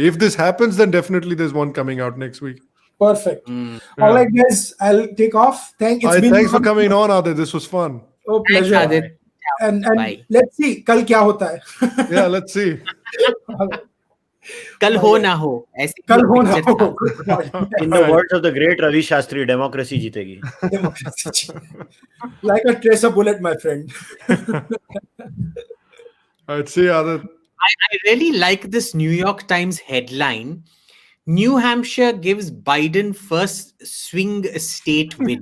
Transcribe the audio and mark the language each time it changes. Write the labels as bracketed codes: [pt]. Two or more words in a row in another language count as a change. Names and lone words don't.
[en] If this happens, then definitely there's one coming out next week. Perfect. All right, guys. I'll take off. Thanks for coming on, Aadit. This was fun. Oh, pleasure. Thanks, Aadit. And let's see. [hi] Kal kya hota hai? [en] Yeah, let's see. [hi] Kal ho na ho. Kal ho na ho. [en] In the words of the great Ravi Shastri, democracy jeetegi. Like a tracer bullet, my friend. I'd say Aadit. I really like this New York Times headline. New Hampshire gives Biden first swing state win.